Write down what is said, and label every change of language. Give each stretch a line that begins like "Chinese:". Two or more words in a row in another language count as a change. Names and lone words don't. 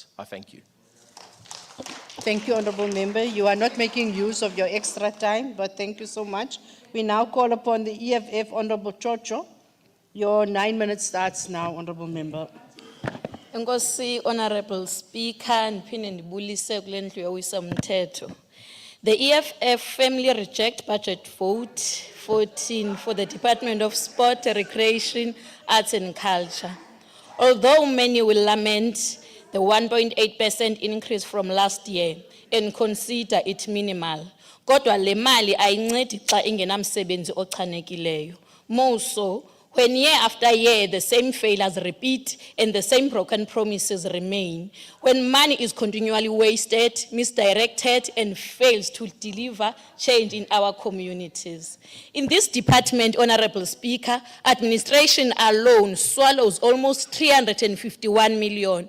English: I thank you. Thank you, Honourable Member. You are not making use of your extra time, but thank you so much. We now call upon the EFF, Honourable Chocho. Your 9 minutes starts now, Honourable Member. Enkosi, Honourable Speaker,
Xhosa: ndiphinde ndibulise kule ndlu yowiso-mthetho.
English: The EFF firmly reject budget vote 14 for the Department of Sport, Recreation, Arts and Culture. Although many will lament the 1.8% increase from last year, and consider it minimal.
Xhosa: Kodwa le mali ayincedi xa ingenamsebenzi ochanekileyo.
English: More so, when year after year the same failures repeat and the same broken promises remain, when money is continually wasted, misdirected, and fails to deliver change in our communities. In this department, Honorable Speaker, administration alone swallows almost 351 million.